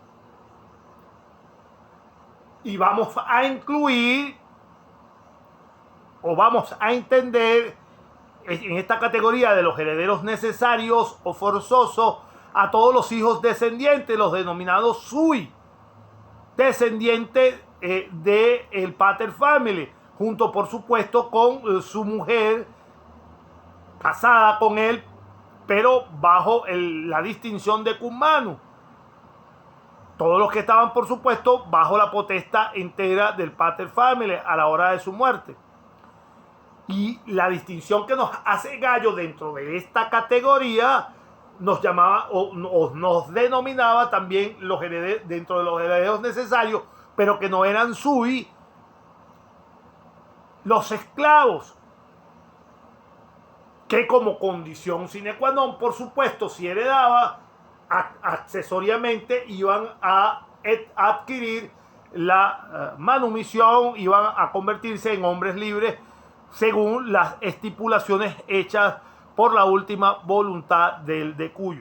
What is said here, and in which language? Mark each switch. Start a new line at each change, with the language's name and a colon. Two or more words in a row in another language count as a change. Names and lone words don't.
Spanish: Y vamos a incluir o vamos a entender en esta categoría de los herederos necesarios o forzosos a todos los hijos descendientes, los denominados suis, descendientes del
Latin: pater family,
Spanish: junto por supuesto con su mujer casada con él, pero bajo la distinción de
Latin: cum manum.
Spanish: Todos los que estaban por supuesto bajo la potestad entera del
Latin: pater family
Spanish: a la hora de su muerte. Y la distinción que nos hace Gallo dentro de esta categoría nos llamaba o nos denominaba también los herederos, dentro de los herederos necesarios, pero que no eran suis, los esclavos, que como condición
Latin: sine qua non,
Spanish: por supuesto, si heredaba, accesoriamente iban a adquirir la manumisión, iban a convertirse en hombres libres según las estipulaciones hechas por la última voluntad del decuyo.